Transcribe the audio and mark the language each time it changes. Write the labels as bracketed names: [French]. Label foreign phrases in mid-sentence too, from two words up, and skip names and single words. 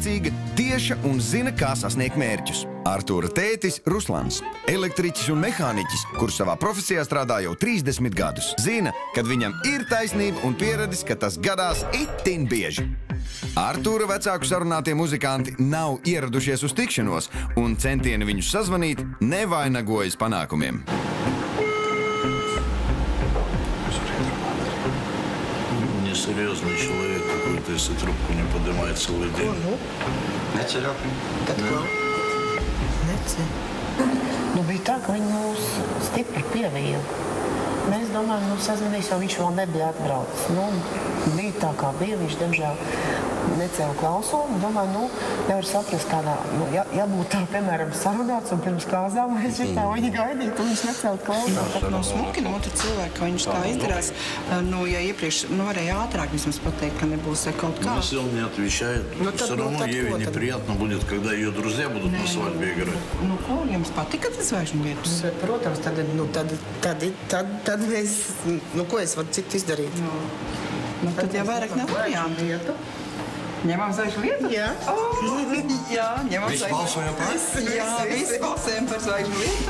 [Latvian] Mērķtiecīga, tieša un zina, kā sasniegt mērķus. Artūra tētis Ruslans, elektriķis un mehāniķis, kurš savā profesijā strādā jau 30 gadus. Zina, kad viņam ir taisnība un pieredzis, ka tas gadās itin bieži. Artūra vecāku sarunātie muzikanti nav ieradušies uz tikšanos, un centieni viņus sazvanīt nevainagojas panākumiem. [Russian] Несерьезный человек какой-то, если трубку не поднимает целый день. [Latvian] Neceļ. Tad ko? Nu, bija tā, ka viņi mūs stipri pievīla. Mēs domājam, sazvanīs, jo viņš vēl nebija atbraucis. Bija tā, kā bija, viņš, diemžēl, necēla klausulu. Domāju, nevar saprast, kādā, jābūt tā, piemēram, sarunāts un pirms kāzām, mēs šitā viņi gaidīt, un viņš necēla klausulu. Nav smuki no otra cilvēka, ka viņš tā izdarās. Ja iepriekš varēja ātrāk vismaz pateikt, ka nebūs kaut kā. [Russian] Если он не отвечает, все равно Еве неприятно будет, когда ее друзья будут на свадьбе играть. [Latvian] Nu, ko jums patika tas zvaigžņu lietus? Protams, tad mēs, ko es varu citu izdarīt? Tad jau vairāk nav variantu. Ņemam zvaigžņu lietu? Jā. Jā, ņemam Visi balsojam par? Jā, visi balsojam par zvaigžņu lietu.